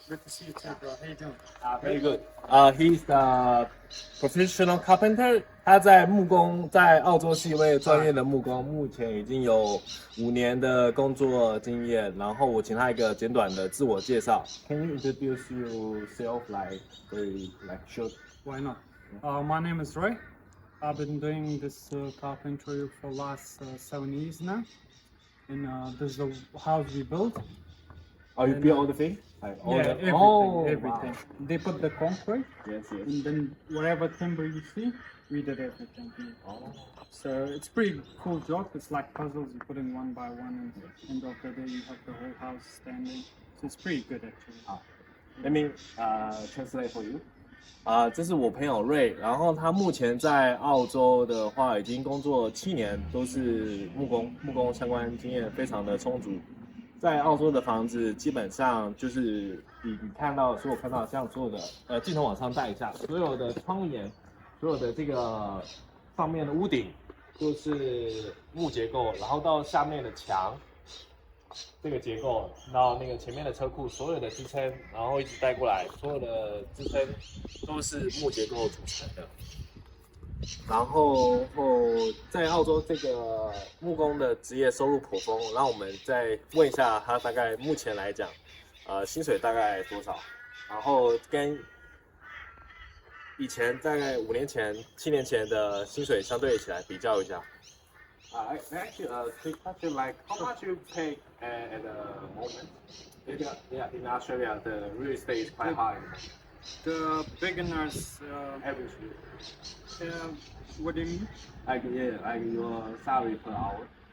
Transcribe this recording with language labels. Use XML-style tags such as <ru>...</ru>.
<en>Good to see you too, bro. How you doing? Very good. He's the professional carpenter.</en> <zh>他在澳洲是一位专业的木工，目前已经有5年的工作经验。然后我请他一个简短的自我介绍。</zh> <en>Can you introduce yourself very short? Why not? My name is Roy. I've been doing this carpentry for the last 7 years now. And this is the house we built. Oh, you build all the things? Everything. Wow. They put the concrete. Yes. And then whatever timber you see, we did everything here. Oh. So it's pretty cool job. It's like puzzles. You put in one by one, and at the end of the day, you have the whole house standing. So it's pretty good actually. Let me translate for you.</en> <zh>这是我朋友瑞，然后他目前在澳洲的话已经工作7年，都是木工相关经验非常的充足。在澳洲的房子基本上就是你看到所看到像所有的镜头往上带一下，所有的窗沿，所有的这个上面的屋顶都是木结构，然后到下面的墙。这个结构到那个前面的车库，所有的支撑，然后一直带过来，所有的支撑都是木结构组成的。然后在澳洲这个木工的职业收入颇丰，让我们再问一下他大概目前来讲，薪水大概多少？然后跟以前大概5年前、7年前的薪水相对起来比较一下。</zh> <en>Actually, quick question, like how much you pay at the moment? Yeah, in Australia, the real estate is quite high. The beginners Average. What do you mean? Like your salary per hour.</en>